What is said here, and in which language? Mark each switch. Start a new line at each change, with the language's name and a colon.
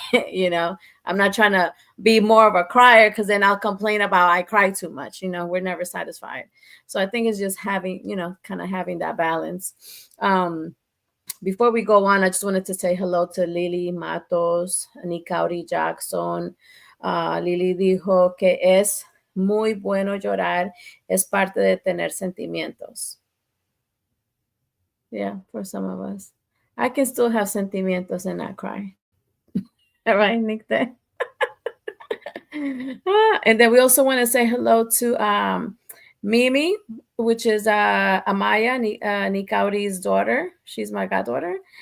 English: I'm not trying to be more of a crier, because then I'll complain about I cry too much. We're never satisfied. So I think it's just having, kind of having that balance. Before we go on, I just wanted to say hello to Lily Matos, Nikauri Jackson.
Spanish: Lily dijo que es muy bueno llorar, es parte de tener sentimientos.
English: Yeah, for some of us. I can still have sentimientos and not cry. All right, Nick? And then we also want to say hello to Mimi, which is Amaya, Nikauri's daughter. She's my goddaughter.